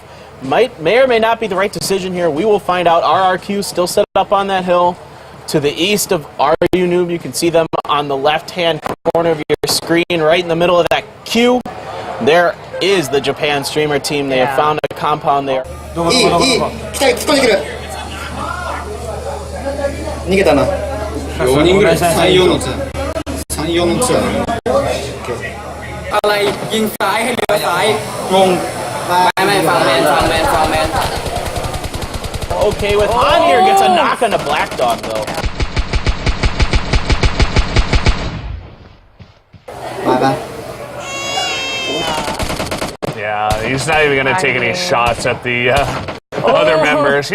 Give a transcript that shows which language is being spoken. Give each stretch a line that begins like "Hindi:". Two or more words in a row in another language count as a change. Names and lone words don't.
English: May or may not be the right decision here. We will find out. RRQ still set up on that hill to the east of RU Noob. You can see them on the left-hand corner of your screen, right in the middle of that queue. There is the Japan streamer team. They have found a compound there.
Japanese: 逃げたな。4人ぐらい3-4のツー。3-4のツー。
Thai: อะไรยิงซ้ายให้เลี้ยวซ้ายงงไม่ฟังแมน
English: Okay, with Han here gets a knock on the Black Dog though. Yeah, he's not even going to take any shots at the other members.